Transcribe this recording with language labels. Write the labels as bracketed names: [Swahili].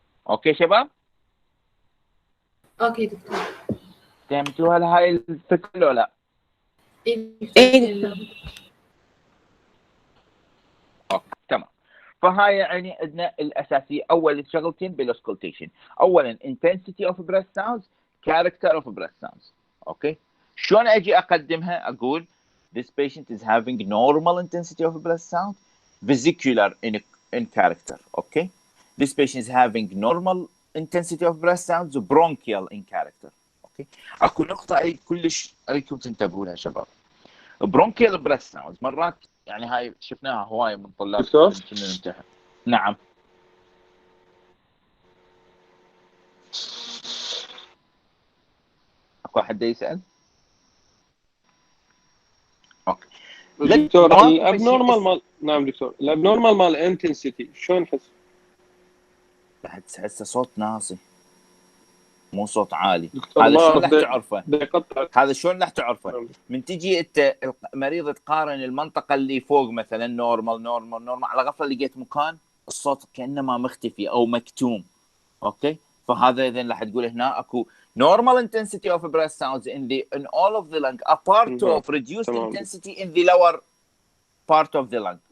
[Arabic] اوكي شباب؟ اوكي دكتور. فهمتوا هاي الفكره ولا لا؟ إيه. اوكي تمام. فهاي يعني عندنا الاساسيه اول شغلتين بالاوسكولتيشن. [English] اولا intensity of breath sounds، character of breath sounds. Okay, [Arabic] شلون اجي اقدمها؟ اقول [English] this patient is having normal intensity of breath sound vesicular in character. Okay, this patient is having normal intensity of breath sounds bronchial in character. [Arabic] اوكي، اكو نقطه اريد كلش اريدكم تنتبهوا لها شباب. bronchial breath sounds مرات يعني هاي شفناها هواي من طلاب دكتور؟ كنا نمتحن. نعم. اكو حد يسال؟ اوكي دكتور الابنورمال مال، نعم دكتور، الابنورمال مال انتنسيتي شلون نحس؟ راح تحسه صوت ناصي مو صوت عالي. دكتور هذا ما شلون أعرف راح تعرفه؟ يقطع. هذا شلون راح تعرفه؟ من تجي انت المريض تقارن المنطقه اللي فوق مثلا نورمال نورمال نورمال، على غفله لقيت مكان الصوت كانه ما مختفي او مكتوم. [English] okay, [Arabic] فهذا اذا راح تقول هنا اكو [English] normal intensity of breath sounds in all of the lung apart of reduced intensity in the lower part of the lung.